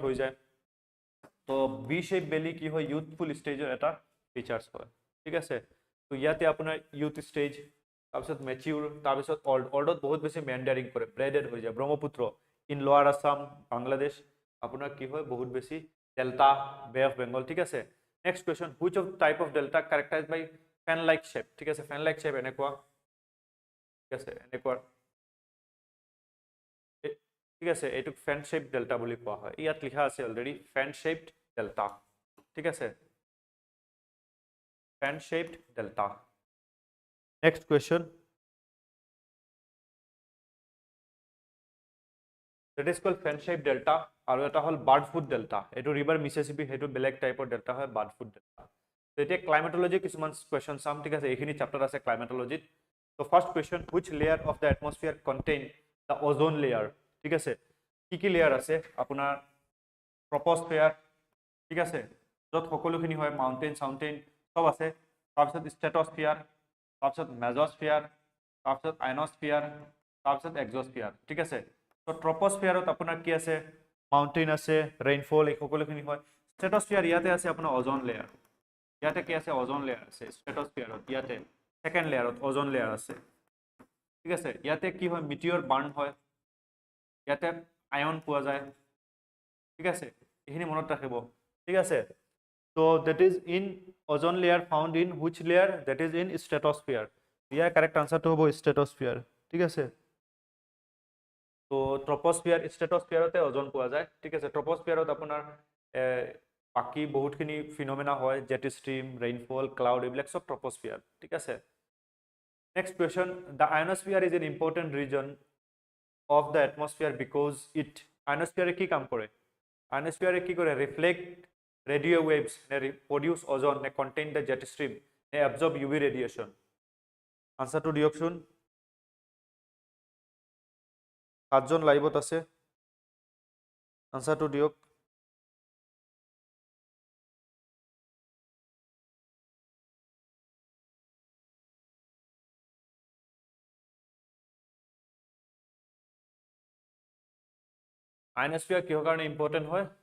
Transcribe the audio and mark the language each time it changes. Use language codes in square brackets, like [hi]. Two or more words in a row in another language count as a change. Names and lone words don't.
[as] হৈ যায় তো [en] B shape [as] বেলি কি হয় ইউথফুল ষ্টেজৰ এটা ফিচাৰ্স হয় ঠিক আছে তো ইয়াতে আপোনাৰ ইউথ ষ্টেজ তাৰপিছত মেচিউৰ তাৰপিছত অল্ডত বহুত বেছি মেণ্ডাৰিং কৰে ব্ৰেডেড হৈ যায় ব্ৰহ্মপুত্ৰ [en] in Lower Assam [as] বাংলাদেশ আপোনাৰ কি হয় বহুত বেছি ডেল্টা বে অফ বেংগল ঠিক আছে [en] next question which of type of delta characterize by fan like shape [as] ঠিক আছে [en] fan like shape [as] এনেকুৱা ঠিক আছে এনেকুৱা ঠিক আছে এইটোক [en] fan shape delta [as] বুলি কোৱা হয় ইয়াত লিখা আছে [en] already fan shaped delta [as] ঠিক আছে [en] fan shaped delta next question that is called fan shaped delta [as] আৰু এটা হল [en] bird foot delta [as] এটো ৰিভাৰ মিছিছিপি হেটো বেলেগ টাইপৰ ডেল্টা হয় [en] bird foot delta [as] তো এতিয়া ক্লাইমেটোলজি কিছুমান কোৱেশ্চন চাম ঠিক আছে এইখিনি চ্যাপ্টাৰ আছে ক্লাইমেটোলজিত তো [en] first question which layer of the atmosphere contain the ozone layer [as] ঠিক আছে কি লেয়াৰ আছে আপোনাৰ ট্ৰপোস্ফিয়াৰ ঠিক আছে যত সকলোখিনি হয় মাউন্টেন সাউন্টেন সব আছে তাৰপিছত ষ্ট্ৰেটোস্ফিয়াৰ তাৰপিছত মেজোস্ফিয়াৰ তাৰপিছত আয়নোস্ফিয়াৰ তাৰপিছত এক্সোস্ফিয়াৰ ঠিক আছে তো ট্ৰপোস্ফিয়াৰত আপোনাৰ কি আছে মাউন্টেন আছে ৰেইনফল এই সকলোখিনি হয় ষ্ট্ৰেটোস্ফিয়াৰ ইয়াতে আছে আপোনাৰ [en] ozone layer [as] ইয়াতে কি আছে [en] ozone layer [as] আছে ষ্ট্ৰেটোস্ফিয়াৰত ইয়াতে সেকেন্ড লেয়াৰত [en] ozone layer [as] আছে ঠিক আছে ইয়াতে কি হয় [en] meteor burn [as] হয় ইয়াতে আয়ন পোৱা যায় ঠিক আছে এইখিনি মনত ৰাখিব ঠিক আছে [en] so that is in ozone layer found in which layer that is in stratosphere [as] ইয়াৰ কারেক্ট আনসারটো হ'ব stratosphere ঠিক আছে তো ট্ৰপোস্ফিয়াৰ ষ্ট্ৰেটোস্ফিয়াৰতে ওজন পোৱা যায় ঠিক আছে ট্ৰপোস্ফিয়াৰত আপোনাৰ বাকি বহুতখিনি ফিনোমেনা হয় [en] jet stream rainfall cloud [as] এইবিলাক সব [en] ট্ৰপোস্ফিয়াৰ [as] ঠিক আছে [en] next question the ionosphere is an important region of the atmosphere because it ionosphere [as] কি কাম কৰে [en] ionosphere [as] কি কৰে [en] reflect radio waves produce ozone contain the jet stream absorb UV radiation [as] আনসারটো দিয়কচোন সাতজন লাইভত আছে আনসারটো দিয়ক আয়নোস্ফিয়াৰ কিহৰ কাৰণে ইম্পৰ্টেন্ট হয়